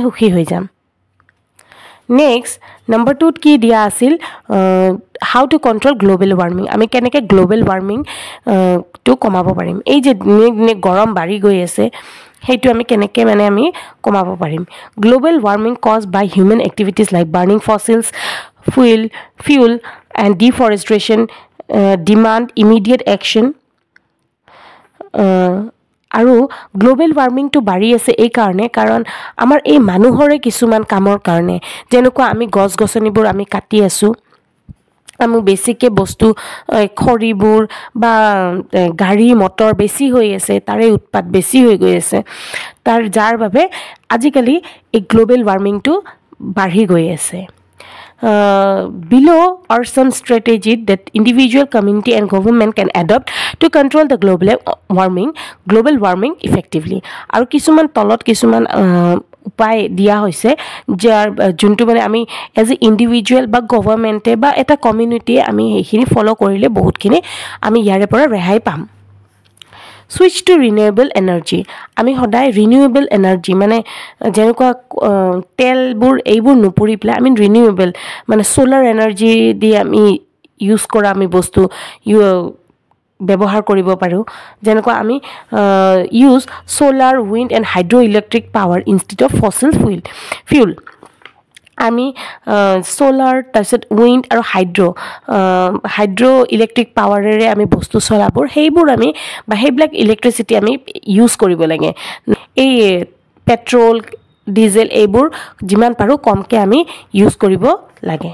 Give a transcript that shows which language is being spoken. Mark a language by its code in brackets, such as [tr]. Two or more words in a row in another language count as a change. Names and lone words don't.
[as] সুখী হৈ যাম নেক্সট নম্বৰ 2 কি দিয়া আছিল [en] how to control global warming [as] আমি কেনেকৈ [en] global warming [as] টো কমাব পাৰিম এই যে গৰম বাঢ়ি গৈ আছে সেইটো আমি কেনেকৈ মানে আমি কমাব পাৰিম [en] global warming caused by human activities like burning fossils fuel and deforestation demand immediate action [as] আৰু [en] global warmingটো [as] বাঢ়ি আছে এই কাৰণে কাৰণ আমাৰ এই মানুহৰে কিছুমান কামৰ কাৰণে যেনেকুৱা আমি গছ-গছনিবোৰ আমি কাটি আছো আমি বেছিকে বস্তু খৰিবোৰ বা গাড়ী মটৰ বেছি হৈ আছে তাৰে উৎপাদ বেছি হৈ গৈ আছে তাৰ যাৰ বাবে আজিকালি এই [en] global warmingটো [as] বাঢ়ি গৈ আছে [en] below are some strategies that individual community and government can adopt to control the global warming effectively [as] আৰু কিছুমান তলত কিছুমান উপায় দিয়া হৈছে যাৰ যোনটো মানে আমি [en] as a individual [as] বা গভৰ্নমেন্টে বা এটা কমিউনিটি আমি এইখিনি ফলো কৰিলে বহুতখিনি আমি ইয়াৰে পৰা ৰেহাই পাম [en] switch to renewable energy [as] আমি সদায় [en] renewable energy [as] মানে যেনেকুৱা তেলবোৰ এইবোৰ নুপুৰি পেলাই আমি renewable মানে [en] solar energy [as] দি আমি ইউজ কৰা আমি বস্তু ব্যৱহাৰ কৰিব পাৰো যেনেকুৱা আমি ইউজ [en] solar wind and hydroelectric power instead of fossil fuel [as] আমি সোলাৰ তাৰছত উইণ্ড আৰু [en] hydro electric powerেৰে [as] আমি বস্তু চলাবোৰ সেইবোৰ আমি বা সেইবিলাক ইলেক্ট্ৰিচিটি আমি ইউজ কৰিব লাগে এই পেট্ৰল ডিজেল এইবোৰ যিমান পাৰো কমকে আমি ইউজ কৰিব লাগে